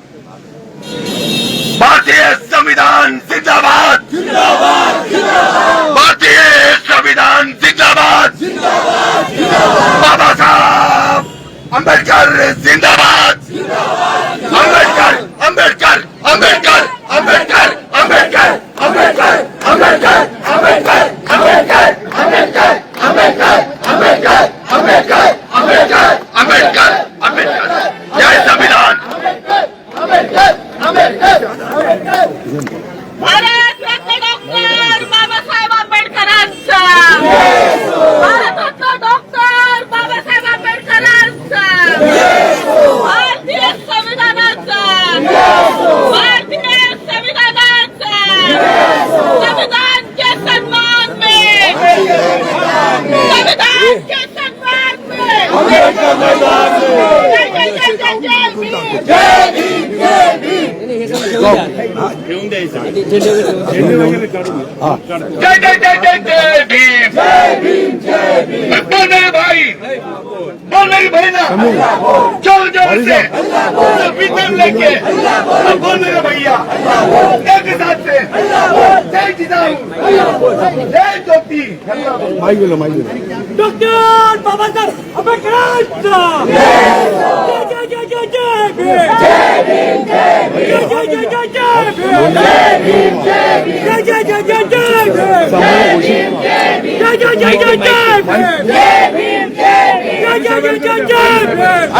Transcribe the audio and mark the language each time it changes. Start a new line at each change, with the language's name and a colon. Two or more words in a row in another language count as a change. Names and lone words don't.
Hindi: भारतीय संविधान जिंदाबाद, भारतीय संविधान जिंदाबाद, बाबा साहब अंबेडकर जिंदाबाद, अंबेडकर अंबेडकर अंबेडकर अंबेडकर अंबेडकर अंबेडकर अंबेडकर अंबेडकर अंबेडकर अंबेडकर अंबेडकर अंबेडकर अंबेडकर अंबेडकर अंबेडकर अंबेडकर। जय संविधान।
Marathi: भारतरत्न डॉक्टर बाबासाहेब आंबेडकरांचा, भारतरत्न डॉक्टर बाबासाहेब आंबेडकरांचा, भारतीय संविधानाचा, भारतीय संविधानाचा,
Hindi: संविधान के सम्मान में, संविधान के सम्मान में, जय जय जय जय जय भीम, जय भीम जय भीम, जय जय जय जय जय भीम, जय भीम जय भीम। बोल मेरे भाई, बोल मेरी बहना, जोर जोर से संविधान लेके बोल मेरे भैया, एक साथ से जय जिजाऊ, जय ज्योति। डॉक्टर बाबासाहेब आंबेडकरांचा जय जय जय जय जय भीम, जय भीम जय भीम, जय जय जय जय भीम, जय भीम जय भीम, जय जय जय जय जय भीम, जय भीम जय भीम, जय जय जय जय जय भीम, जय भीम जय भीम, जय जय जय जय जय भीम।